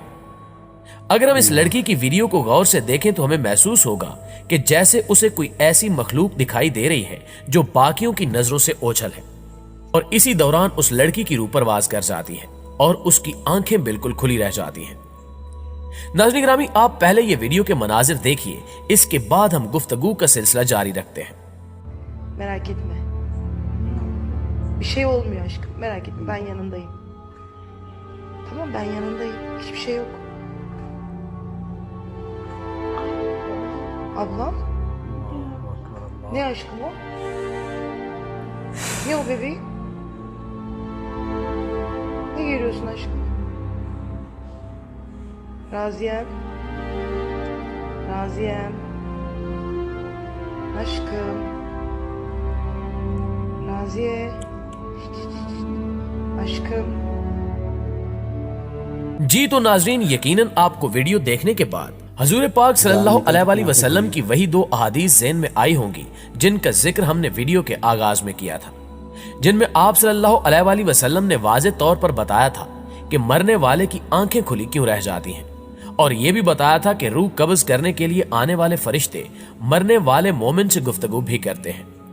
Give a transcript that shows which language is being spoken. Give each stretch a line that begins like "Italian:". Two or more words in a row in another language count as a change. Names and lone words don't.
Urdu: اگر ہم اس لڑکی کی ویڈیو کو غور سے دیکھیں تو ہمیں محسوس ہوگا کہ جیسے اسے کوئی ایسی مخلوق دکھائی دے رہی ہے جو باقیوں کی نظروں سے اوجھل ہے، اور اسی دوران اس لڑکی کی روح پرواز کر جاتی ہے اور اس کی آنکھیں بالکل کھلی رہ جاتی ہیں۔ ناظرین گرامی، آپ پہلے یہ ویڈیو کے مناظر دیکھیے، اس کے بعد ہم گفتگو کا سلسلہ جاری رکھتے ہیں۔
Turkish: merak etme. Bir şey olmuyor aşkım. Merak etme, ben yanındayım. Tamam, ben yanındayım. Hiçbir şey yok. Ablam? Ne aşkım o? Ne o bebeğim? Ne görüyorsun aşkım? Raziyem. Raziyem. Aşkım. Raziye. Aşkım.
Urdu: جی تو ناظرین، یقیناً آپ کو ویڈیو دیکھنے کے بعد حضور پاک
Arabic: صلى الله عليه وسلم
Urdu: کی وہی دو احادیث ذہن میں آئی ہوں گی جن کا ذکر ہم نے ویڈیو کے آغاز میں کیا تھا، جن میں آپ
Arabic: صلى الله عليه وسلم
Urdu: نے واضح طور پر بتایا تھا کہ مرنے والے کی آنکھیں کھلی کیوں رہ جاتی ہیں، اور یہ بھی بتایا تھا کہ روح قبض کرنے کے لیے آنے والے فرشتے مرنے والے مومن سے گفتگو بھی کرتے ہیں.